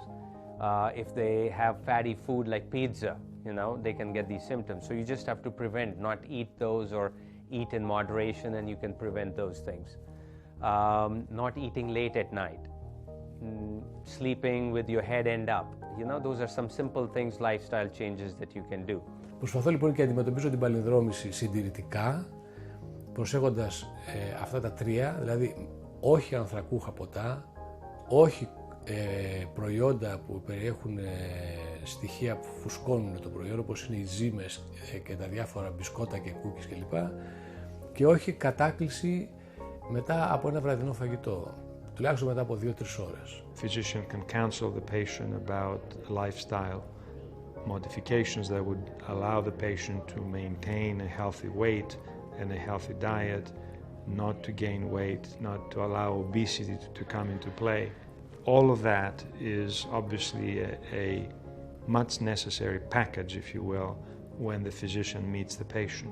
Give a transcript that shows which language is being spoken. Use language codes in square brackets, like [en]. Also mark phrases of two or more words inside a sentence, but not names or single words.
[en] If they have fatty food like pizza, they can get these symptoms. So you just have to prevent, not eat those, or eat in moderation, and you can prevent those things. Not eating late at night, sleeping with your head end up. Those are some simple things, lifestyle changes that you can do. [el] Προσπαθώ λοιπόν και αντιμετωπίζω την παλλινδρόμηση συντηρητικά, προσέχοντας αυτά τα τρία, δηλαδή όχι ανθρακούχα ποτά, όχι προϊόντα που περιέχουν στοιχεία που φουσκώνουν το προϊόν, όπως είναι οι ζύμες και τα διάφορα μπισκότα και κούκκις κλπ. Και όχι κατάκληση μετά από ένα βραδινό φαγητό, τουλάχιστον μετά από 2-3 ώρες. [en] Physician can counsel the patient about lifestyle modifications that would allow the patient to maintain a healthy weight and a healthy diet, not to gain weight, not to allow obesity to come into play. All of that is obviously a much necessary package, if you will, when the physician meets the patient.